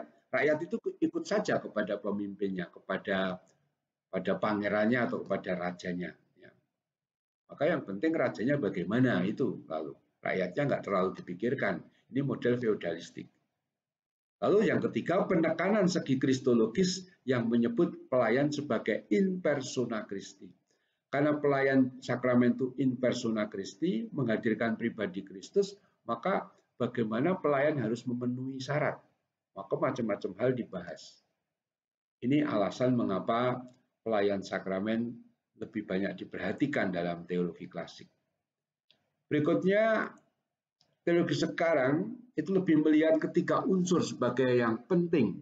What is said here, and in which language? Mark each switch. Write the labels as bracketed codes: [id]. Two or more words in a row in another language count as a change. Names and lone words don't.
[id] Rakyat itu ikut saja kepada pemimpinnya, kepada pangerannya atau kepada rajanya. Maka yang penting rajanya bagaimana itu, lalu rakyatnya nggak terlalu dipikirkan. Ini model feodalistik. Lalu yang ketiga, penekanan segi kristologis yang menyebut pelayan sebagai [la] in persona Christi. [id] Karena pelayan sakramen itu [la] in persona Christi, [id] menghadirkan pribadi Kristus, maka bagaimana pelayan harus memenuhi syarat. Maka macam-macam hal dibahas. Ini alasan mengapa pelayan sakramen lebih banyak diperhatikan dalam teologi klasik. Berikutnya, teologi sekarang itu lebih melihat ketiga unsur sebagai yang penting.